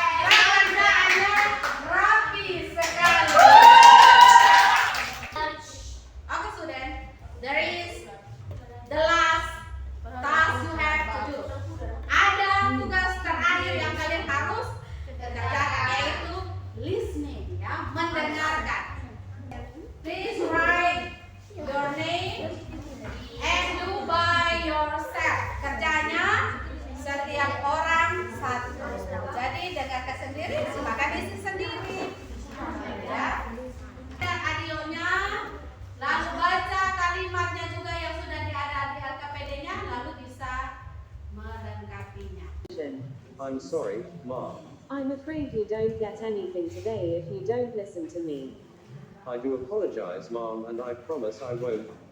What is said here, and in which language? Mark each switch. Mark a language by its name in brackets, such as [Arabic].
[Indonesian] Pekerjaannya rapi sekali. [English] Okay, student. There is the last task you have to do. [Indonesian] Ada tugas terakhir yang kalian harus kerjakan, yaitu listening, ya, mendengarkan. [English] Please write your name and do by yourself. [Indonesian] Kerjanya setiap orang satu. Jadi dengarkan sendiri, silakan isi sendiri. Ya. Dan audionya, lalu baca kalimatnya juga yang sudah ada di LKPD-nya, lalu bisa melengkapinya. [English] I'm sorry, Mom. I'm afraid you don't get anything today if you don't listen to me. I do apologize, Mom, and I promise I won't.